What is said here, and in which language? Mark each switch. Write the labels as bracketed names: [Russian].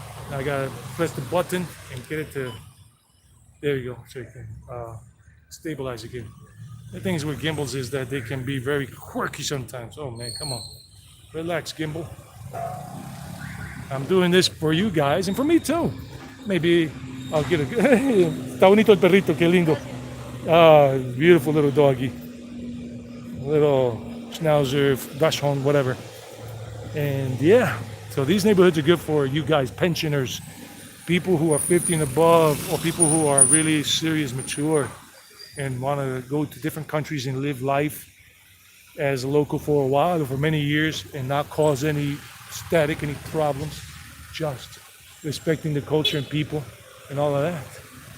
[English] I gotta press the button and get it to. There you go. So you can stabilize again. The things with gimbals is that they can be very quirky sometimes. Oh man, come on, relax, gimbal. I'm doing this for you guys and for me too. Maybe I'll get a. [Spanish] Está bonito el perrito, qué lindo. [English] Ah, beautiful little doggy. Little schnauzer, dachshund, whatever. And yeah, so these neighborhoods are good for you guys, pensioners, people who are 50 and above, or people who are really serious, mature, and want to go to different countries and live life as a local for a while or for many years and not cause any static, any problems, just respecting the culture and people and all of that.